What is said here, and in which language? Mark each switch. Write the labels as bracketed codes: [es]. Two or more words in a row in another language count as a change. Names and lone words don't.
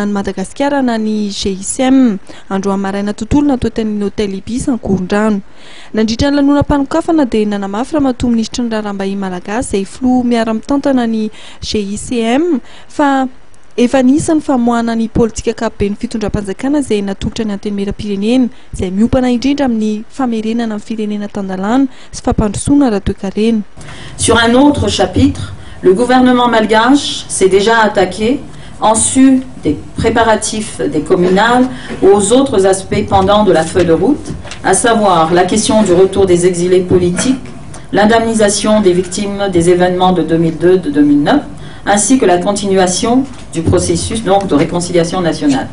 [mg] ny Madagasikara na ny GISM androany maraina tontolo natoetan'ny hôtel Ibis Ankorondrano nandritra ny lanonam-panokafana dia nanamafy ramatoa minisitry ny raharaham-bahiny malagasy izay filoha miara-mitantana ny GICM fa efa nisan'ny famoahana ny politika ankapobeny fitondram-panjakana izay natolotra ny antenimieram-pirenena izay miopana indrindra amin'ny famerenana amin'ny firenena tandalana sy fampandrosoana raha toe-karena. [fr] Sur un autre chapitre, le gouvernement malgache s'est déjà attaqué en sus des préparatifs des communales aux autres aspects pendants de la feuille de route, à savoir la question du retour des exilés politiques, l'indemnisation des victimes des événements de 2002 de 2009, ainsi que la continuation du processus donc de réconciliation nationale.